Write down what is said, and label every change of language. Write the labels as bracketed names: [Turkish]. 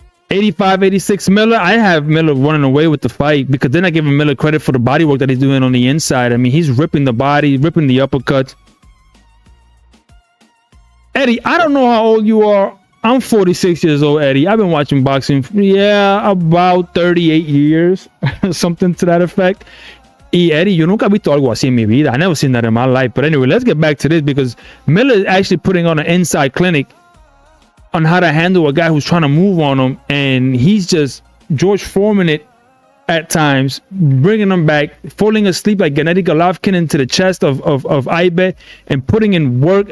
[English] 85-86 Miller. I have Miller running away with the fight because then I give him Miller credit for the body work that he's doing on the inside. I mean, he's ripping the body, ripping the uppercuts. Eddie, I don't know how old you are. I'm 46 years old, Eddie. I've been watching boxing, yeah, about 38 years, something to that effect. [Spanish] Y Eddie, yo nunca he visto algo así en mi vida. [English] I never seen that in my life. But anyway, let's get back to this because Miller is actually putting on an inside clinic on how to handle a guy who's trying to move on him, and he's just George Foreman it at times, bringing him back, falling asleep like Gennady Golovkin into the chest of Ibe and putting in work.